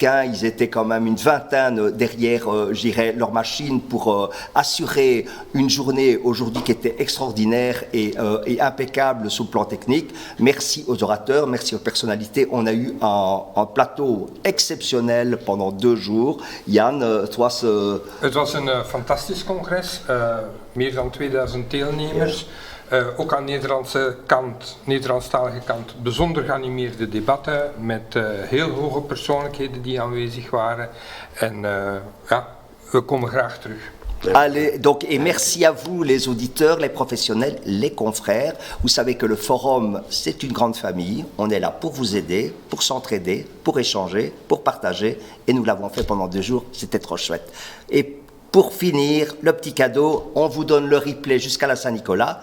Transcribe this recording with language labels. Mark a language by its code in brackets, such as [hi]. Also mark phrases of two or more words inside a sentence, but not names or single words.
[fr] Ils étaient quand même une vingtaine derrière, je dirais, leur machine pour assurer une journée aujourd'hui qui était extraordinaire et impeccable sur le plan technique. Merci aux orateurs, merci aux personnalités. On a eu un plateau exceptionnel pendant 2 jours. [nl] Jan, het was een fantastisch congres, meer dan 2000 deelnemers. Ook aan Nederlandstalige kant bijzonder geanimeerde debatten met heel hoge persoonlijkheden die aanwezig waren. En we komen graag terug. [fr] Allez, donc, et merci à vous, les auditeurs, les professionnels, les confrères. Vous savez que le forum, c'est une grande famille. On est là pour vous aider, pour s'entraider, pour échanger, pour partager. Et nous l'avons fait pendant 2 jours. C'était trop chouette. Et pour finir, le petit cadeau, on vous donne le replay jusqu'à la Saint-Nicolas.